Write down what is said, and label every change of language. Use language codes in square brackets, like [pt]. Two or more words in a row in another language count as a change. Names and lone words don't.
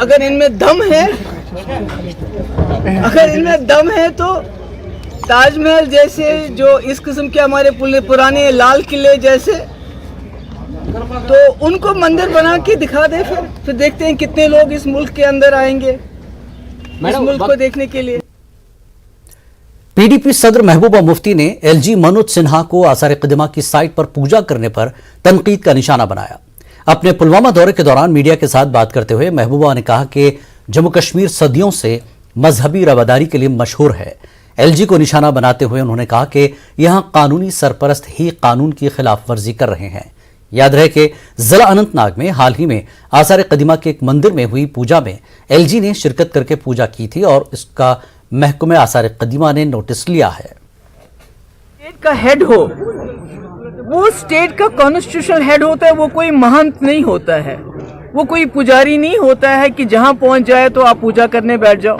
[ur] اگر ان میں دم ہے تو تاج محل جیسے جو اس قسم کے ہمارے پرانے لال قلعے جیسے، تو ان کو مندر بنا کے دکھا دے، پھر دیکھتے ہیں کتنے لوگ اس ملک کے اندر آئیں گے اس ملک کو دیکھنے کے لیے۔ پی ڈی پی صدر محبوبہ مفتی نے ایل جی منوج سنہا کو آثار قدیمہ کی سائٹ پر پوجا کرنے پر تنقید کا نشانہ بنایا۔ اپنے پلوامہ دورے کے دوران میڈیا کے ساتھ بات کرتے ہوئے محبوبہ نے کہا کہ جموں کشمیر صدیوں سے مذہبی رواداری کے لیے مشہور ہے۔ ایل جی کو نشانہ بناتے ہوئے انہوں نے کہا کہ یہاں قانونی سرپرست ہی قانون کی خلاف ورزی کر رہے ہیں۔ یاد رہے کہ ضلع اننت ناگ میں حال ہی میں آثار قدیمہ کے ایک مندر میں ہوئی پوجا میں ایل جی نے شرکت کر کے پوجا کی تھی اور اس کا محکمہ آثار قدیمہ نے نوٹس لیا ہے۔ اسٹیٹ کا ہیڈ ہو، وہ اسٹیٹ کا کانسٹیٹیوشنل ہیڈ ہوتا ہے، وہ کوئی مہنت نہیں ہوتا ہے، وہ کوئی پجاری نہیں ہوتا ہے کہ جہاں پہنچ جائے تو آپ پوجا کرنے بیٹھ جاؤ۔